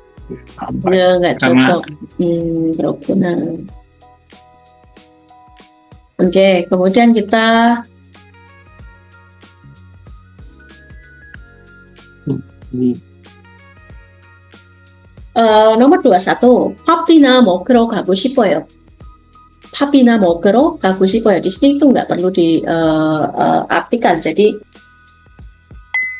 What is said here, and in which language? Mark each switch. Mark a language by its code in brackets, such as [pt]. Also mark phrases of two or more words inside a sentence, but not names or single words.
[id] Nggak cocok. Berguna. Oke, kemudian kita nomor 21. [ko] 팝이나 먹으러 가고 싶어요. 팝이나 먹으러 가고 싶어요. [id] Di sini itu nggak perlu diartikan. Jadi